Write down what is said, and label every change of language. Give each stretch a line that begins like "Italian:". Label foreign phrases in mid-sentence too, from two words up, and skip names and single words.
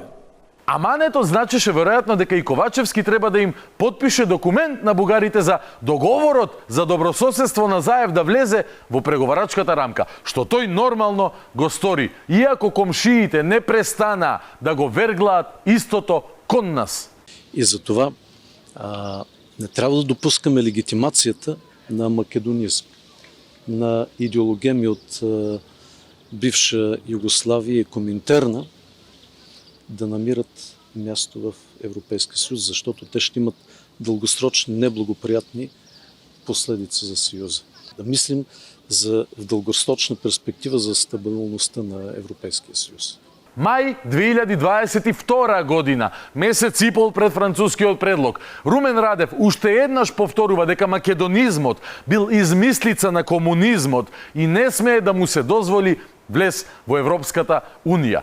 Macedonian: Аманетот значеше веројатно дека и Ковачевски треба да им подпише документ на бугарите за договорот за добрососедство на Заев да влезе во преговарачката рамка, што тој нормално го стори, иако комшиите не престана да го верглаат истото кон нас.
Bulgarian: И за това не трябва да допускаме легитимацията на македонизм, на идеологеми от бивша Югославия и Коминтерна да намират място в Европейския съюз, защото те ще имат дългосрочни неблагоприятни последици за Съюза. Да мислим в дългосрочна перспектива за стабилността на Европейския съюз.
Macedonian: Мај 2022 година, месец и пол пред францускиот предлог, Румен Радев уште еднаш повторува дека македонизмот бил измислица на комунизмот и не смее да му се дозволи влез во Европската Унија.